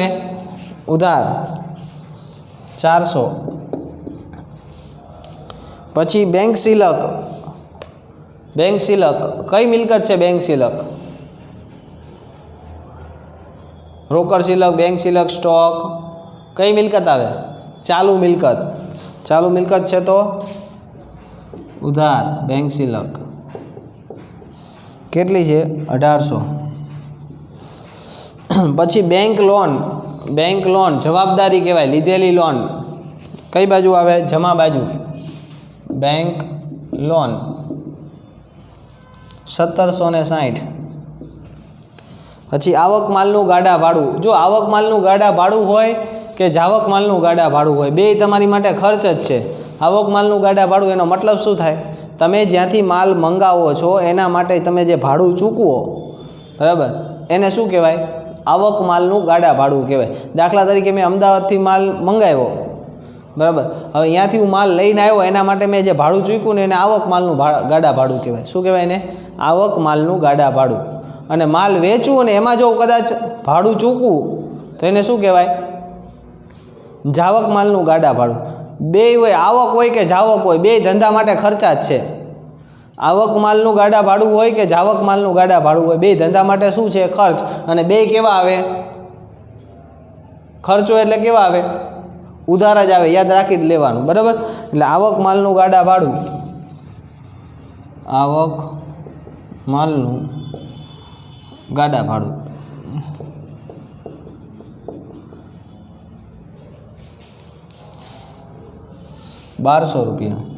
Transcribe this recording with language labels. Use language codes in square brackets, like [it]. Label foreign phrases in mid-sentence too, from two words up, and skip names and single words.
[gu] ઉધાર 400. પછી બેંક સિલક કઈ મિલકત છે? બેંક સિલક, રોકડ સિલક, બેંક સિલક, સ્ટોક, કઈ મિલકત આવે? ચાલુ મિલકત હૈ તો ઉધાર બેંક સિલક કેટલી હૈ 1800। પછી બેંક લોન જવાબદારી કહેવાય લીધેલી લોન કઈ બાજુ આવે જમા બાજુ બેંક લોન 1760। પછી આવક માલનું ગાડા ભાડું જો આવક માલનું ગાડા ભાડું હોય કે જાવક માલનું ગાડા ભાડું હોય બે તમારી માટે ખર્ચ જ છે। આવક માલનું ગાડા ભાડું એનો મતલબ શું થાય તમે જ્યાંથી માલ મંગાવો છો એના માટે તમે જે ભાડું ચૂકવો બરાબર એને શું કહેવાય આવક માલનું ગાડા ભાડું કહેવાય। દાખલા તરીકે મેં અમદાવાદથી માલ મંગાવ્યો બરાબર હવે અહીંયાથી હું માલ લઈને આવ્યો એના માટે મેં જે ભાડું ચૂકવ્યું ને એને આવક માલનું ગાડા ભાડું કહેવાય। શું કહેવાય એને આવક માલનું ગાડા ભાડું। અને માલ વેચવું ને એમાં જો કદાચ ભાડું ચૂકવું તો એને શું કહેવાય જાવક માલનું ગાડા ભાડું। બે હોય આવક હોય કે જાવક હોય બે ધંધા માટે ખર્ચા જ છે। આવક માલનું ગાડા ભાડું હોય કે જાવક માલનું ગાડા ભાડું હોય બે ધંધા માટે શું છે ખર્ચ। અને બે કેવા આવે ખર્ચો એટલે કેવા આવે ઉધાર જ આવે યાદ રાખી લેવાનું બરાબર। એટલે આવક માલનું ગાડા ભાડું આવક માલનું ગાડા ભાડું 1200 રૂપિયા।